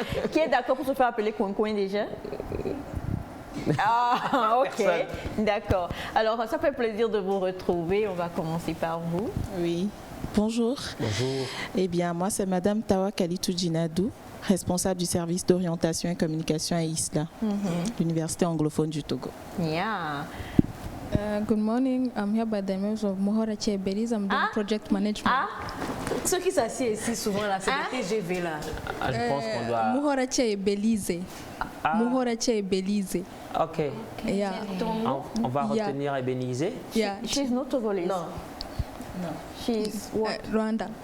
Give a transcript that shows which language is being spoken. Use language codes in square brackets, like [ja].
[fr] Qui est d'accord pour se faire appeler coin déjà? Ah, ok. D'accord. Alors, ça fait plaisir de vous retrouver. On va commencer par vous. Oui. Bonjour. Bonjour. Eh bien, moi, c'est Madame Tawa Kalitou Djinadou, responsable du service d'orientation et communication à ISLA, l'Université anglophone du Togo. [en] Yeah. Good morning. I'm here by the members of Mohora Belize. I'm doing project management. [fr] Ceux qui s'assiedent ici souvent là, c'est des TGV là. Je pense qu'on doit. Mohora Belize. Mohora Belize. Ok. [en] Yeah. [fr] On va retenir Ebenezer. [en] Yeah. She's not Togolese. [fr] Non. [en] She's what? Rwanda.